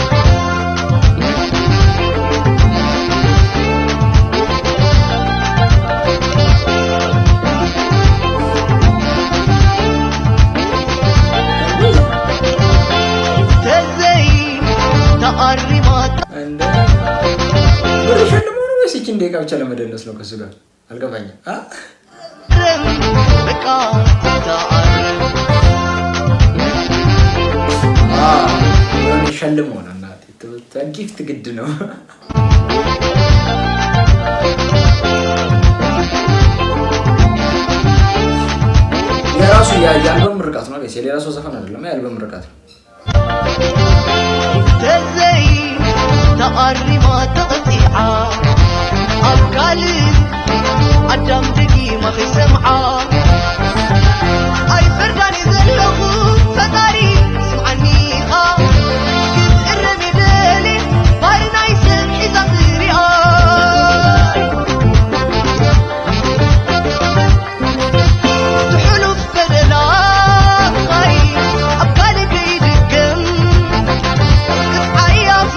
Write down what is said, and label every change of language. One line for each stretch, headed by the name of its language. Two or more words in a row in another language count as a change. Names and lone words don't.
Tigrinya: ተዘይ ተኣሪማ
Amharic: ብርሸልሞ ነው ወይስ ይህችን ደቂቃ ብቻ ለመደነስ ነው? ከሱ ጋር አልገባኝም። በቃ ሸልሞ ነው እናቴ ጊፍት ግድ ነው። የራሱ የአልበም ምርቃት ነው ጋይስ፣ የሌላ ሰው ዘፈን አይደለም፣ የአልበም ምርቃት ነው።
Tigrinya: ተዘይ ተቐሪማ ተቐጢዓ ኣብ ካልእ ኣዳም ደጊማ ኸይሰምዓ ኣይፈርዳን እየ ዘለኹ ፈጣሪ ስምዓኒ ኢኻ ክትእረም የደሊ ባህሪ ናይ ሰብ ሒዛ ክሪኣ ትሕሉፍ በደላኻይ ኣብ ካልእ ከይድገም ክትዓያ